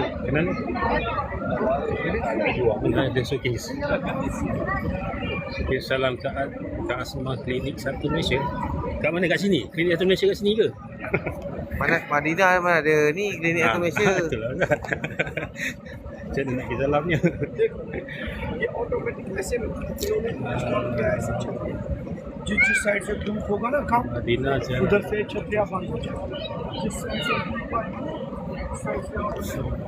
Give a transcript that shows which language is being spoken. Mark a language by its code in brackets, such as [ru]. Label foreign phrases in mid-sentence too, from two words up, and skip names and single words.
[ms] Kenal ni? Mana ada showcase. Kirim salam Kak Asma Klinik Satu Malaysia. Kat mana? Kat sini? Klinik Satu Malaysia kat sini ke? Mana Madinah mana ada ni klinik Ah, Atul Malaysia. Itulah. Macam mana nak pergi dalamnya? [hi] जिस साइड से धूप होगा ना काम [ms] Madinah je. [hi] उधर से छतरियाँ बंद हो जाएगी जिस साइड से धूप आएगी, उस साइड से